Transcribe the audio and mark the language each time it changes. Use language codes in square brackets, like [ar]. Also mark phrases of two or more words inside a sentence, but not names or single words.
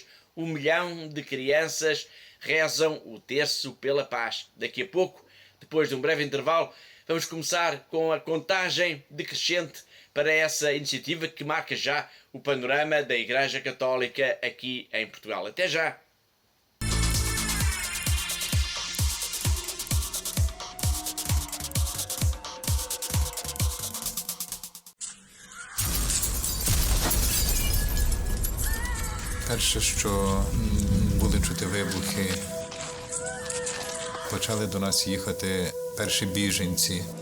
[pt] 1 milhão de crianças rezam o terço pela paz. Daqui a pouco, depois de um breve intervalo, vamos começar com a contagem decrescente para essa iniciativa que marca já o panorama da Igreja Católica aqui em Portugal. Até já! [uk] Перше, що були чути вибухи, почали до нас їхати перші біженці.